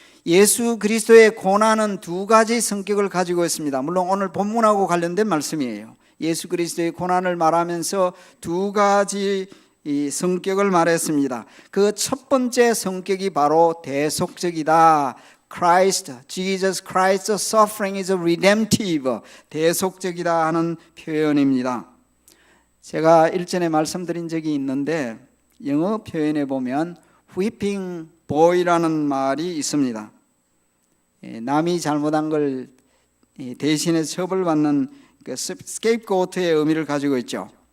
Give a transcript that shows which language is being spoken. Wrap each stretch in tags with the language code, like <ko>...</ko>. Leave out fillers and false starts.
<ko>예수 그리스도의 고난은 두 가지 성격을 가지고 있습니다. 물론 오늘 본문하고 관련된 말씀이에요. 예수 그리스도의 고난을 말하면서 두 가지 이 성격을 말했습니다. 그 첫 번째 성격이 바로 대속적이다.</ko> <en>Jesus Christ's suffering is redemptive.</en> <ko>대속적이다 하는 표현입니다. 제가 일전에 말씀드린 적이 있는데 영어 표현에 보면</ko> <en>whipping boy</en> <ko>라는 말이 있습니다. 남이 잘못한 걸 대신에 처벌받는 그 스케이프고트의 의미를 가지고 있죠.</ko>